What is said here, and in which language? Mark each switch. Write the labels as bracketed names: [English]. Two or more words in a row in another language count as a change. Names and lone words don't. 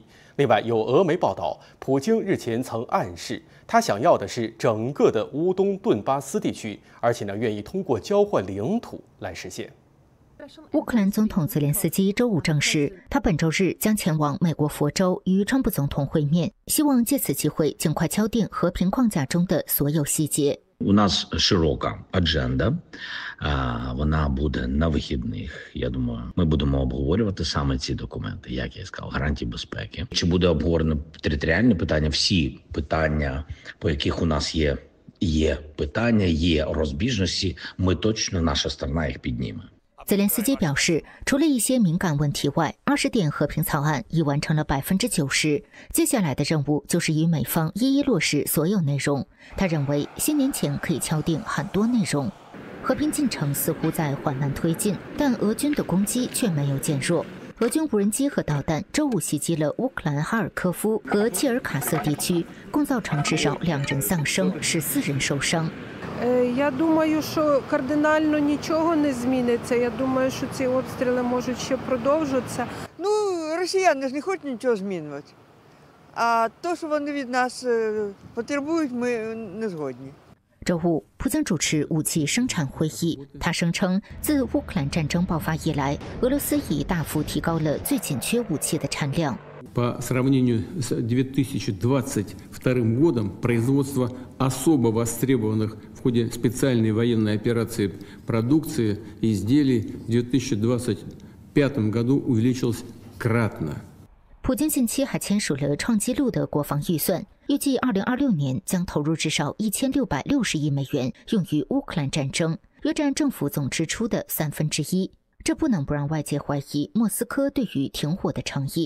[Chinese] 另外，有俄媒报道，普京日前曾暗示，他想要的是整个的乌东顿巴斯地区，而且愿意通过交换领土来实现。乌克兰总统泽连斯基周五证实，他本周日将前往美国佛州与川普总统会面，希望借此机会尽快敲定和平框架中的所有细节。 [Ukrainian] У нас широка адженда, вона буде на вихідних. Я думаю, ми будемо обговорювати саме ці документи, як я сказав, гарантії безпеки. Чи буде обговорено територіальні питання? Всі питання, по яких у нас є питання, є розбіжності, ми точно, наша сторона їх підніме. [Chinese] 泽连斯基表示，除了一些敏感问题外，20点和平草案已完成了90%。接下来的任务就是与美方一一落实所有内容。他认为新年前可以敲定很多内容。和平进程似乎在缓慢推进，但俄军的攻击却没有减弱。俄军无人机和导弹周五袭击了乌克兰哈尔科夫和切尔卡瑟地区，共造成至少2人丧生，14人受伤。 [Ukrainian] Я думаю, що кардинально нічого не зміниться. Я думаю, що ці обстріли можуть ще продовжитися. Ну, росіяни ж не хочуть нічого змінювати. А то, що вони від нас потребують, ми не згодні. [Chinese] 周五，普京主持武器生产会议。他声称，自乌克兰战争爆发以来，俄罗斯已大幅提高了最紧缺武器的产量。 [Russian] По сравнению с 2022 годом производство особо востребованных в ходе специальной военной операции продукции и изделий в 2025 году увеличилось кратно. [Chinese] 普京近期还签署了创纪录的国防预算，预计2026年将投入至少1660亿美元用于乌克兰战争，约占政府总支出的1/3。这不能不让外界怀疑莫斯科对于停火的诚意。